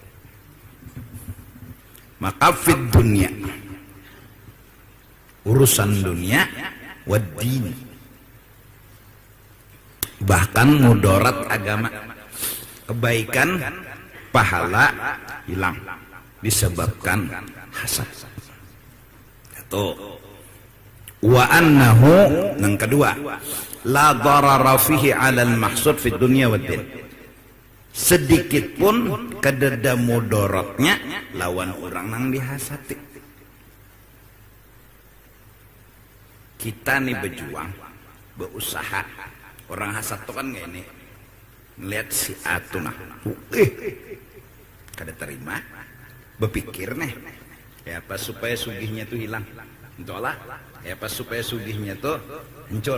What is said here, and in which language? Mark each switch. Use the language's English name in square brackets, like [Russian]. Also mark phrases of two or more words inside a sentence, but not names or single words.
[Indonesian] Maka fit dunia, urusan dunia, waddin, bahkan mudarat agama, kebaikan, pahala hilang disebabkan hasad. [Arabic] Itu وأنه, [Indonesian] yang kedua, [Arabic] لا ضرر فيه على المحسود في الدنيا والدين. [Banjar] Sedikit pun kededa mudaratnya lawan orang nang dihasati. [Indonesian] Kita nih berjuang, berusaha. [Banjar] Orang hasad tuh kan gak ini ngeliat si atu nah, kada terima, berpikir nih, ya apa supaya sugihnya tuh hilang, entahlah, ya apa supaya sugihnya tuh hancur.